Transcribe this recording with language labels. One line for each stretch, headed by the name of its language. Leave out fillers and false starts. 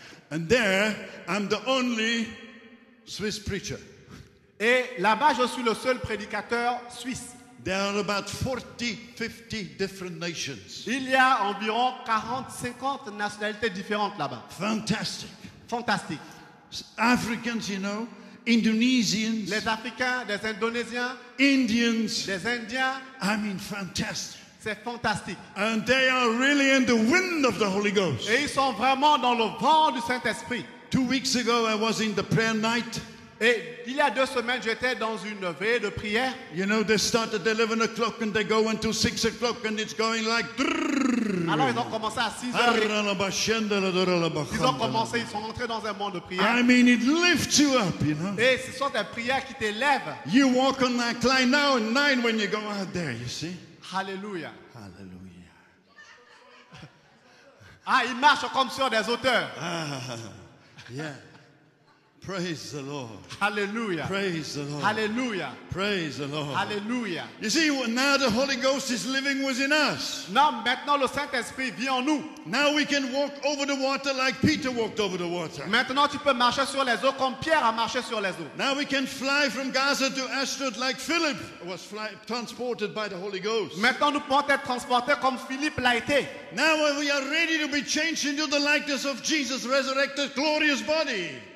English: And there, I'm the only Swiss preacher.
French: Et là-bas, je suis le seul prédicateur suisse.
English: There are about 40, 50 different nations.
French: Il y a environ 40, 50 nationalités différentes là-bas.
English: Fantastic.
French: Fantastique.
English: Africans, you know, Indonesians,
French: Les Africains, des Indonésiens,
English: Indians.
French: des Indiens,
English: I mean, fantastic.
French: c'est fantastique.
English: And they are really in the wind of the Holy Ghost.
French: Et ils sont vraiment dans le vent du Saint-Esprit.
English: 2 weeks ago, I was in the prayer night.
French: Et il y a 2 semaines, j'étais dans une veillée de prière.
English: You know, they start at 11 o'clock and they go until 6 o'clock and it's going like...
French: Alors ils ont commencé à 6 heures. Ils sont entrés dans un monde de prière.
English: I mean, it lifts you up, you know.
French: Et ce sont des prières qui t'élèvent.
English: You walk on that line now and 9 when you go out there, you see.
French: Alléluia.
English: Hallelujah.
French: Ah, ils marchent comme sur des hauteurs.
English: Yeah. Praise the Lord.
French: Alléluia.
English: Praise the Lord.
French: Alléluia.
English: Praise the Lord.
French: Alléluia.
English: You see, now the Holy Ghost is living within us.
French: Non, maintenant le Saint-Esprit vit en nous.
English: Now we can walk over the water like Peter walked over the water.
French: Maintenant tu peux marcher sur les eaux comme Pierre a marché sur les eaux.
English: Now we can fly from Gaza to Ashdod like Philip was transported by the Holy Ghost.
French: Maintenant nous pouvons être transportés comme Philippe l'a été.
English: Now we are ready to be changed into the likeness of Jesus' resurrected glorious body.